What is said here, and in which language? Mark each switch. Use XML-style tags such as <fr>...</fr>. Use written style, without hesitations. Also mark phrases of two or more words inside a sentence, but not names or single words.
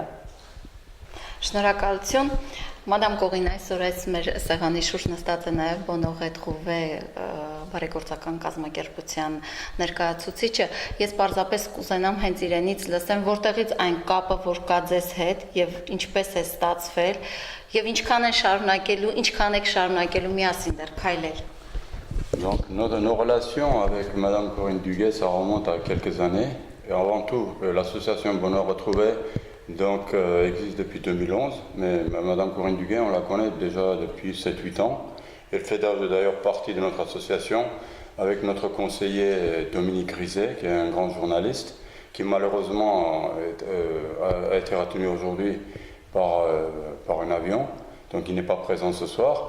<hy>Շնորհակալություն։ Մադամ Կողին, այսօր այս մեր սեղանի շուրջ նստած է նաև Բոնողետ Խուվե բարեգործական կազմակերպության ներկայացուցիչը։ Ես պարզապես կուզենամ հենց իրենից լսեմ, որտեղից այն կապը, որ կա ձեզ հետ եւ ինչպես է ստացվել եւ ինչքան եք շարունակելու միասին դեռ քայլել։</hy> <fr>Donc nos relations avec Madame Corinne Duguet, ça remonte à quelques années. Et avant tout, l'association Bonheur Retrouvé donc, existe depuis 2011, mais Madame Corinne Duguet, on la connaît déjà depuis 7-8 ans. Elle fait d'ailleurs partie de notre association avec notre conseiller Dominique Rizet, qui est un grand journaliste, qui malheureusement a été retenu aujourd'hui par un avion, donc il n'est pas présent ce soir.</fr>